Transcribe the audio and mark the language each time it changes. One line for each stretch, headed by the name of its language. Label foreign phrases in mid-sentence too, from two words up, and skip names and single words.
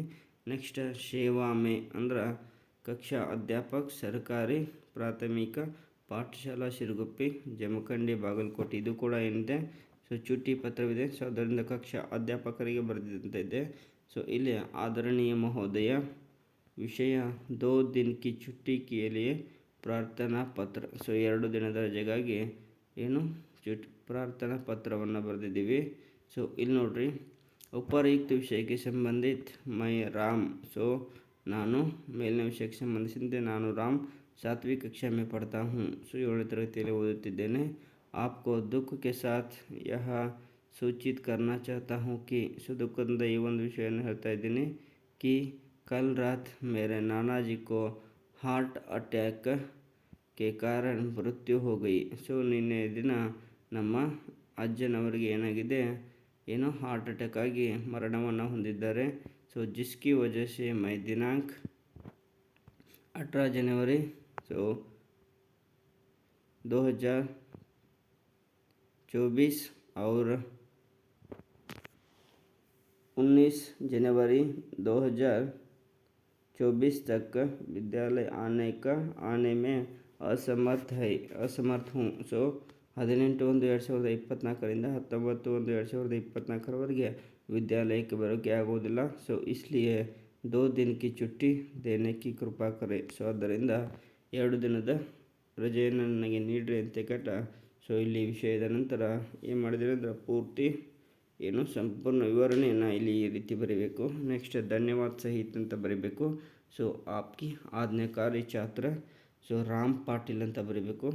Kannada: ನೆಕ್ಸ್ಟ್ ಸೇವಾಮೆ ಅಂದ್ರೆ
Hindi: कक्षा अध्यापक
Kannada: ಸರ್ಕಾರಿ ಪ್ರಾಥಮಿಕ ಪಾಠಶಾಲಾ ಶಿರಗುಪ್ಪಿ ಜಮಖಂಡಿ ಬಾಗಲಕೋಟೆ. ಇದು ಕೂಡ ಏನಿದೆ, ಸೊ ಚುಟ್ಟಿ ಪತ್ರವಿದೆ. ಸೊ ಅದರಿಂದ ಕಕ್ಷಾ ಅಧ್ಯಾಪಕರಿಗೆ ಬರೆದಿದ್ದಂತೆ. ಸೊ ಇಲ್ಲಿ
Hindi: आदरणीय महोदय, विषय 2 दिन की छुट्टी के लिए प्रार्थना पत्र.
Kannada: ಸೊ 2 ದಿನದ ರಜೆಗಾಗಿ ಏನು ಪ್ರಾರ್ಥನಾ ಪತ್ರವನ್ನು ಬರೆದಿದ್ದೀವಿ. ಸೊ ಇಲ್ಲಿ ನೋಡ್ರಿ, ಉಪಯುಕ್ತ ವಿಷಯಕ್ಕೆ ಸಂಬಂಧಿತ ಮೈ ರಾಮ್. ಸೊ ನಾನು ಮೇಲಿನ ವಿಷಯಕ್ಕೆ ಸಂಬಂಧಿಸಿದಂತೆ ನಾನು ರಾಮ್
Hindi: 7वीं कक्षा में पढ़ता हूँ.
Kannada: ಸೊ 7ನೇ ತರಗತಿಯಲ್ಲಿ ಓದುತ್ತಿದ್ದೇನೆ.
Hindi: आपको दुख के साथ यह सूचित करना चाहता हूँ कि
Kannada: ಸೊ ದುಃಖದಿಂದ ಈ ಒಂದು ವಿಷಯವನ್ನು ಹೇಳ್ತಾ ಇದ್ದೀನಿ
Hindi: कि कल रात मेरे नाना जी को हार्ट अटैक के कारण मृत्यु हो गई.
Kannada: ಸೊ ನಿನ್ನೆ ದಿನ ನಮ್ಮ ಅಜ್ಜನವರಿಗೆ ಏನಾಗಿದೆ, ಏನೋ
English: heart attack
Kannada: ಆಗಿ ಮರಣವನ್ನು ಹೊಂದಿದ್ದಾರೆ.
Hindi: ಸೊ जिसकी वजह से मैं दिनांक 18 जनवरी 2024 और 19 जनवरी 2024 तक विद्यालय आने में असमर्थ हूँ.
Kannada: ಸೊ 18/1/2024ರಿಂದ 19/1/2024 ವಿದ್ಯಾಲಯಕ್ಕೆ ಬರೋಕ್ಕೆ ಆಗೋದಿಲ್ಲ.
Hindi: ಸೊ ಇಸ್ಲಿಯೇ 2 दिन की छुट्टी देने की कृपा करें.
Kannada: ಸೊ ಆದ್ದರಿಂದ 2 ದಿನದ ರಜೆಯನ್ನು ನನಗೆ ನೀಡ್ರಿ ಅಂತ ಕೇಟ. ಸೊ ಇಲ್ಲಿ ವಿಷಯದ ನಂತರ ಏನು ಮಾಡಿದರೆ ಅಂದರೆ ಪೂರ್ತಿ ಏನು ಸಂಪೂರ್ಣ ವಿವರಣೆಯನ್ನು ಇಲ್ಲಿ ಈ ರೀತಿ ಬರೀಬೇಕು. ನೆಕ್ಸ್ಟ್
Hindi: धन्यवाद सहित
Kannada: ಅಂತ ಬರೀಬೇಕು. ಸೊ
Hindi: आपकी आज्ञाकारी छात्र
Kannada: ಸೊ ರಾಮ್ ಪಾಟೀಲ್ ಅಂತ ಬರೀಬೇಕು.